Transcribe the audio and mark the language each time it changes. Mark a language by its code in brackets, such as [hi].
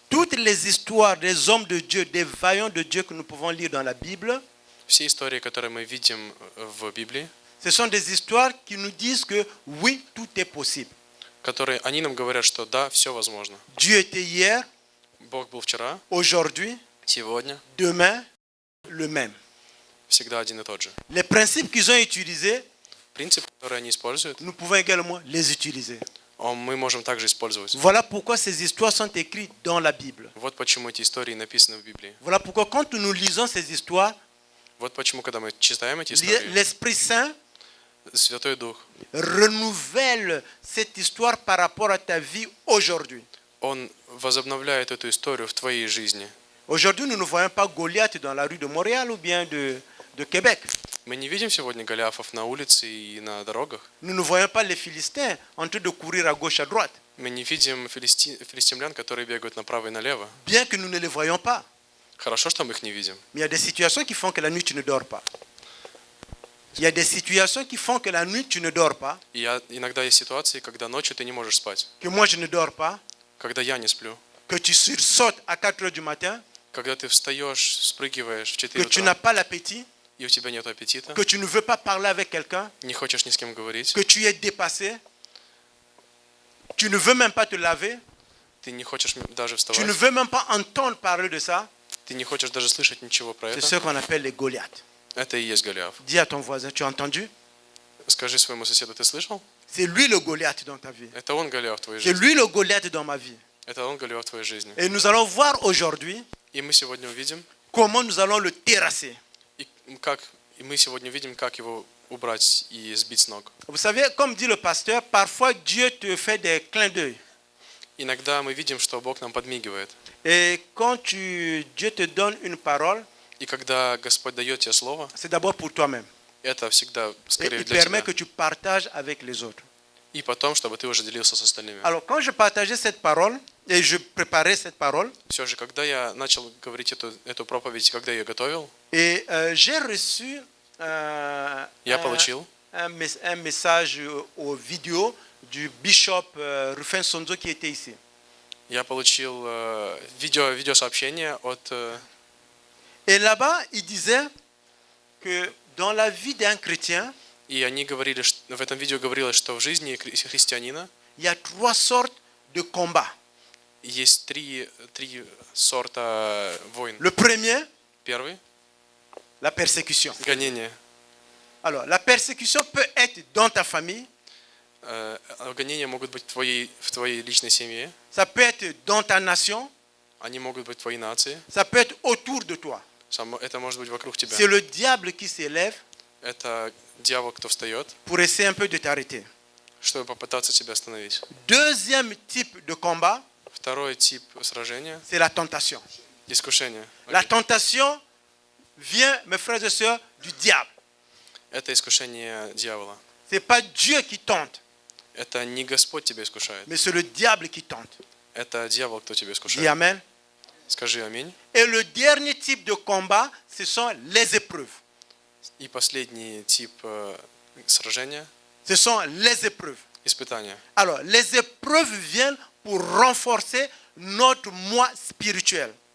[fr] toutes les histoires des hommes de Dieu, des vaillants de Dieu que nous pouvons lire dans la Bible, [ru] Все истории, которые мы видим в Библии, [fr] ce sont des histoires qui nous disent que oui, tout est possible. [ru] они нам говорят, что да, все возможно. [fr] Dieu était hier, [ru] Бог был вчера, [fr] aujourd'hui, [ru] сегодня, [fr] demain, le même. [ru] всегда один и тот же. [fr] Les principes qu'ils ont utilisés, [ru] Принципы, которые они используют, [fr] nous pouvons également les utiliser. [ru] мы можем также использовать. [fr] Voilà pourquoi ces histoires sont écrites dans la Bible. [ru] Вот почему эти истории написаны в Библии. [fr] Voilà pourquoi quand nous lisons ces histoires, [ru] Вот почему, когда мы читаем эти истории, [fr] l'Esprit Saint [ru] Святой Дух, [fr] renouvelle cette histoire par rapport à ta vie aujourd'hui. [ru] Он возобновляет эту историю в твоей жизни. [fr] Aujourd'hui, nous ne voyons pas Goliath dans la rue de Montréal ou bien de Québec. [ru] Мы не видим сегодня Голиафов на улице и на дорогах. [fr] Nous ne voyons pas les Philistins en train de courir à gauche, à droite. [ru] Мы не видим филистимлян, которые бегают направо и налево. [fr] Bien que nous ne les voyons pas. [ru] Хорошо, что мы их не видим. [fr] Mais il y a des situations qui font que la nuit, tu ne dors pas. Il y a des situations qui font que la nuit, tu ne dors pas, [ru] И иногда есть ситуации, когда ночью ты не можешь спать, [fr] que moi, je ne dors pas, [ru] когда я не сплю, [fr] que tu sursautes à 4 heures du matin, [ru] когда ты встаешь, спрыгиваешь в [fr] que [ru] 4 [fr] tu [ru] утра, [fr] n'as pas l'appétit, [ru] и у тебя нет аппетита, [fr] que tu ne veux pas parler avec quelqu'un, [ru] не хочешь ни с кем говорить, [fr] que tu es dépassé, tu ne veux même pas te laver, [ru] ты не хочешь даже [fr] tu ne [ru] вставать, [fr] veux même pas entendre parler de ça. [ru] ты не хочешь даже слышать ничего про [fr] C'est [ru] это. [fr] ce qu'on appelle les Goliaths. [ru] Это и есть Голиаф. [fr] Dis à ton voisin, tu as entendu? [ru] Скажи своему соседу, ты слышал? [fr] C'est lui le Goliath dans ta vie. [ru] Это он Голиаф в твоей [fr] C'est [ru] жизни. [fr] lui le Goliath dans ma vie. [ru] Это он Голиаф в твоей жизни. [fr] Et nous allons voir aujourd'hui [ru] И мы сегодня увидим, [fr] comment nous allons le terrasser. [ru] и мы сегодня увидим, как его убрать и сбить с ног. [fr] Vous savez, comme dit le pasteur, parfois Dieu te fait des clins d'œil. [ru] Иногда мы видим, что Бог нам подмигивает. [fr] Et quand Dieu te donne une parole, [ru] И когда Господь дает тебе слово, [fr] c'est d'abord pour toi-même. [ru] это всегда [fr] Et [ru] скорее [fr] il [ru] для [fr] permet [ru] тебя. [fr] que tu partages avec les autres. [ru] И потом, чтобы ты уже делился с остальными. [fr] Alors, quand je partageais cette parole, et je préparais cette parole, [ru] Все же, когда я начал говорить эту проповедь, когда я ее готовил, [fr] et j'ai reçu [ru] я получил [fr] un message aux vidéos du bishop Rufin Sonzo qui était ici. [ru] видеосообщение от... [fr] Et là-bas, il disait que dans la vie d'un chrétien, [ru] И они говорили, в этом видео говорилось, что в жизни христианина [fr] il y a 3 sortes de combats. [ru] есть три сорта войн. [fr] Le premier, [ru] Первый [fr] la persécution. [ru] – гонение. [fr] Alors, la persécution peut être dans ta famille, [ru] Гонения могут быть в твоей личной семье, [fr] ça peut être dans ta nation, [ru] они могут быть в твоей нации, [fr] ça peut être autour de toi. [ru] это может быть вокруг тебя. [fr] C'est le diable qui s'élève [ru] Это дьявол, кто встает, [fr] pour essayer un peu de t'arrêter. [ru] чтобы попытаться тебя остановить. [fr] Deuxième type de combat, [ru] Второй тип сражения [fr] c'est la tentation. [ru] – искушение. [fr] La tentation vient, mes frères et sœurs, du diable. [ru] Это искушение дьявола. [fr] Ce n'est pas Dieu qui tente, [ru] Это не Господь тебя искушает, [fr] mais c'est le diable qui tente. [ru] это дьявол, кто тебя [fr] Dis [ru] искушает. [fr] Amen. [ru] Скажи аминь. [fr] Et le dernier type de combat, ce sont les épreuves. [ru] И последний тип сражения [fr] Ce sont les épreuves. [ru] – испытания. [fr] Alors, les épreuves viennent pour renforcer notre moi spirituel.